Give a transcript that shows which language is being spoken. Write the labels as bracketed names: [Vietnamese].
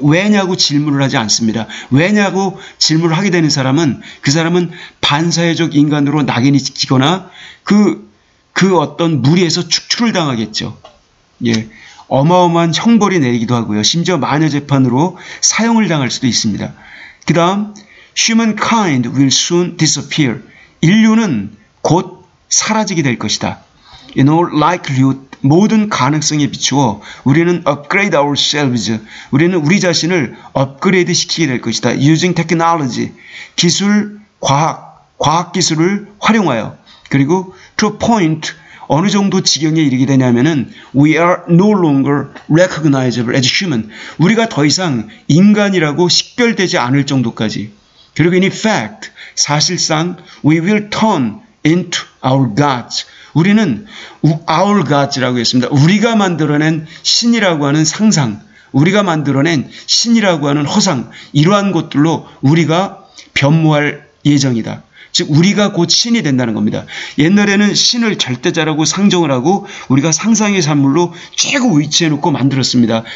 [Korean] 왜냐고 질문을 하지 않습니다. 왜냐고 질문을 하게 되는 사람은, 그 사람은 반사회적 인간으로 낙인이 찍히거나 그 어떤 무리에서 축출을 당하겠죠. 예, 어마어마한 형벌이 내리기도 하고요. 심지어 마녀 재판으로 사형을 당할 수도 있습니다. 그 다음 [English] humankind will soon disappear. [Korean] 인류는 곧 사라지게 될 것이다. [English] In all likelihood, [Korean] 모든 가능성에 비추어 우리는 [English] upgrade ourselves, [Korean] 우리는 우리 자신을 업그레이드 시키게 될 것이다. [English] Using technology, [Korean] 기술, 과학 기술을 활용하여, 그리고 [English] to a point, [Korean] 어느 정도 지경에 이르게 되냐면은 [English] we are no longer recognizable as human, [Korean] 우리가 더 이상 인간이라고 식별되지 않을 정도까지. 그리고 [English] in effect, [Korean] 사실상 [English] we will turn into our gods, [Korean] 우리는 [English] our gods라고 했습니다. [Korean] 우리가 만들어낸 신이라고 하는 상상, 우리가 만들어낸 신이라고 하는 허상, 이러한 것들로 우리가 변모할 예정이다. 즉 우리가 곧 신이 된다는 겁니다. 옛날에는 신을 절대자라고 상정을 하고 우리가 상상의 산물로 최고 위치해 놓고 만들었습니다.